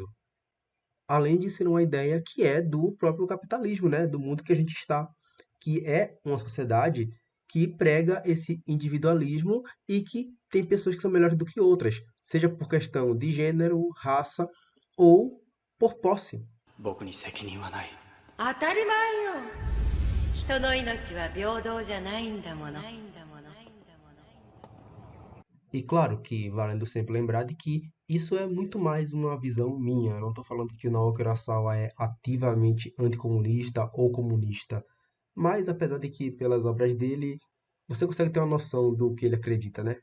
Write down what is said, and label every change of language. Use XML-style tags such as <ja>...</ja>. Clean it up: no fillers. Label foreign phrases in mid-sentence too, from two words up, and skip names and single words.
<pt>Além de ser uma ideia que é do próprio capitalismo, né? Do mundo que a gente está, que é uma sociedade que prega esse individualismo e que tem pessoas que são melhores do que outras, seja por questão de gênero, raça ou por posse.</pt> <ja>僕に責任はない。当たり前よ。人の命は平等じゃないんだもの。</ja> <pt>E claro que valendo sempre lembrar de que isso é muito mais uma visão minha. Eu não estou falando que o Naoki Urasawa é ativamente anticomunista ou comunista. Mas apesar de que pelas obras dele você consegue ter uma noção do que ele acredita, né?</pt>